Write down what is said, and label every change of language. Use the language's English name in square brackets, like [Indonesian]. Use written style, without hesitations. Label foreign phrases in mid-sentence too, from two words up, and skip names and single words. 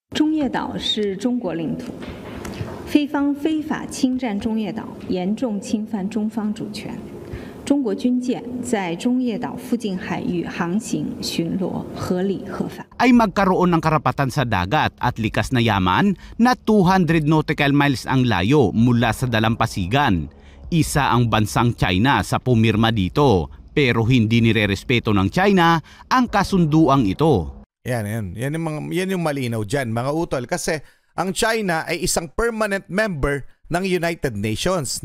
[Chinese] 中业岛是中国领土，菲方非法侵占中业岛，严重侵犯中方主权。中国军舰在中业岛附近海域航行巡逻合理合法。 [Filipino] Ay magkaroon ng karapatan sa dagat at likas na yaman na 200 [English] nautical miles [Filipino] ang layo mula sa dalampasigan. Isa ang bansang China sa pumirma dito, pero hindi nirerespeto ng China ang kasunduang ito. Yan yung malinaw dyan, mga utol. Kasi ang China ay isang [English] permanent member [Filipino] ng United Nations.